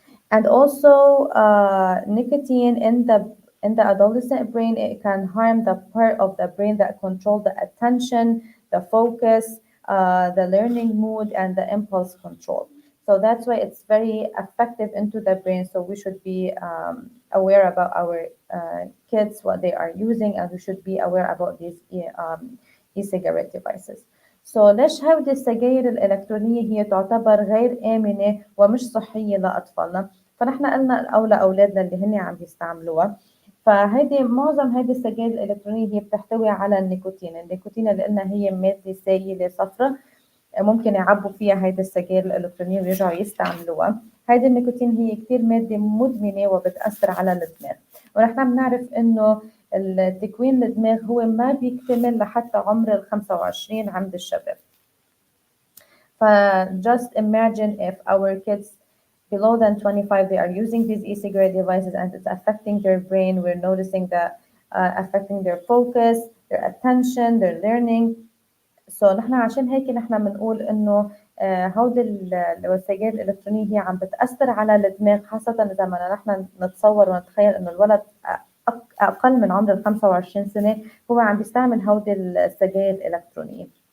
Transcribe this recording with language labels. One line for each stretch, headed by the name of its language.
English: And also, nicotine in the adolescent brain, it can harm the part of the brain that control the attention, the focus, the learning mood, and the impulse control. So that's why it's very effective into the brain. So we should be aware about our kids, what they are using, and we should be aware about these e-cigarette devices.
Arabic: So ليش هودي السجاير الإلكترونية هي تعتبر غير آمنة ومش صحية لأطفالنا؟ فنحن قلنا أو لأولادنا اللي هن عم يستعملوها، فهيدي معظم هيدي السجاير الإلكترونية هي بتحتوي على النيكوتين. النيكوتين اللي قلنا هي مادة سائلة صفراء، ممكن يعبوا فيها هيدي السجاير الإلكترونية ويرجعوا يستعملوها. هيدي النيكوتين هي كتير مادة مدمنة وبتأثر على الدماغ، ونحن بنعرف إنه التكوين الدماغ هو ما بيكتمل لحتى عمر 25 عند الشباب.
English: just imagine if our kids below than 25 they are using these e-cigarette devices and it's affecting their brain. We're noticing that affecting their focus, their attention, their learning.
Arabic: So نحن عشان هيك نحن بنقول انه هودي السجاير الالكترونيه هي عم بتاثر على الدماغ، خاصه اذا بدنا نحن نتصور ونتخيل انه الولد اقل من عمر ال 25 سنه هو عم بيستعمل هودي السجاير الالكترونيه.